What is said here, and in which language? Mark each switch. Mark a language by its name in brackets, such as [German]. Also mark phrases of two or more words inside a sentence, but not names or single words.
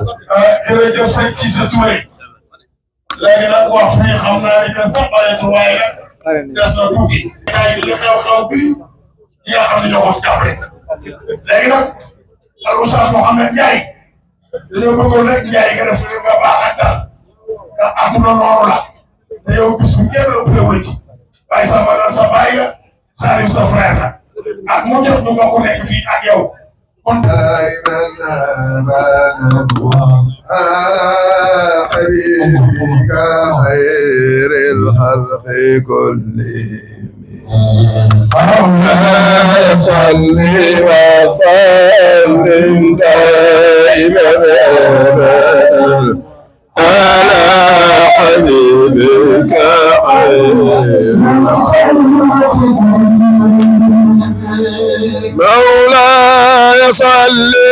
[Wolof] jërëjëf sëñ Cissé Touré léegi nag wax ni xam naa ne sax bareetul waaye nag des na tuuti ay li xew-xew bi ñi nga xam ne ñoo ko ci jàppale léegi nag al Oustaz Mouhamed Ndiaye dañoo bëggoon rek Ndiaye nga def nga baax ak daal ndax àdduna noonu la te yow bis bu kenn ëppale wu la ci waaye sa madame sa baay la Salif sa frère la ak mu jot ñu bokk nekk fii ak yow kon [Arabic] حبيبك خير الخلق كلهم اللهم صل وسلم دائما ابدا على حبيبك خير الخلق مولاي صل